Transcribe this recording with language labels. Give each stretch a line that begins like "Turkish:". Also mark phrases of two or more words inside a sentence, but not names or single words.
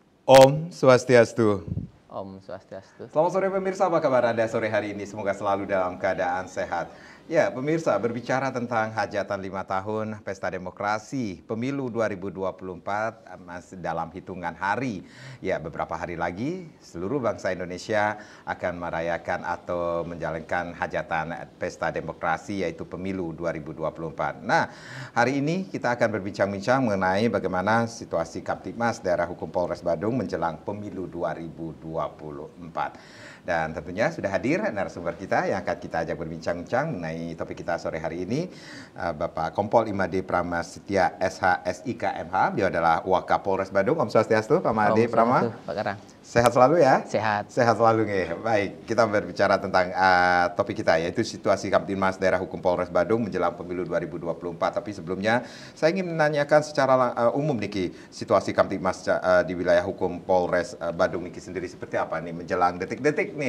Sanskrit: Om Swastiastu. Om Swastiastu.
Indonesian: Selamat sore pemirsa, apa kabar Anda sore hari ini? Semoga selalu dalam keadaan sehat. Ya, pemirsa, berbicara tentang hajatan 5 tahun Pesta Demokrasi Pemilu 2024 masih dalam hitungan hari. Ya, beberapa hari lagi seluruh bangsa Indonesia akan merayakan atau menjalankan hajatan Pesta Demokrasi yaitu Pemilu 2024. Nah, hari ini kita akan berbincang-bincang mengenai bagaimana situasi Kamtibmas Daerah Hukum Polres Badung menjelang Pemilu 2024. Dan tentunya sudah hadir narasumber kita yang akan kita ajak berbincang-bincang mengenai topik kita sore hari ini, Bapak Kompol Imade Pramastia SH SIK MH. Beliau adalah Wakapolres Badung.
Sanskrit: Om Swastiastu,
Indonesian: Pak Imade Prama. Pak Karang. Sehat selalu ya? Sehat. Sehat selalu nih. Baik, kita berbicara tentang topik kita yaitu situasi Kamtibmas Daerah Hukum Polres Badung menjelang Pemilu 2024. Tapi sebelumnya saya ingin menanyakan secara umum niki situasi Kamtibmas di wilayah hukum Polres Badung niki sendiri seperti apa nih menjelang detik-detik nih.